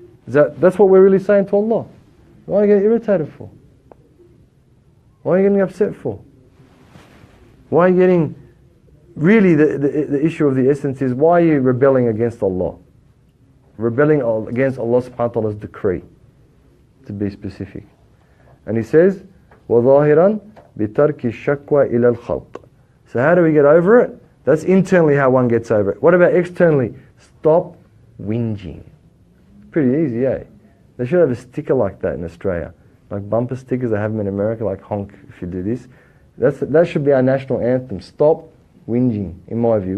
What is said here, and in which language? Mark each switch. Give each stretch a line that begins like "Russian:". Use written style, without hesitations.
English: That's what we're really saying to Allah. Why are you getting irritated for? Why are you getting upset for? Why are you getting... Really, the issue of the essence is, why are you rebelling against Allah? Rebelling against Allah subhanahu wa ta'ala's decree, to be specific.
Arabic: And He says, وَظَاهِرًا بِتَرْكِ الشَّكْوَى إِلَى الْخَلْقِ.
English: So how do we get over it? That's internally how one gets over it. What about externally? Stop whinging. Pretty easy, eh? They should have a sticker like that in Australia. Like bumper stickers, they have them in America, like honk if you do this. That should be our national anthem. Stop whinging, in my view.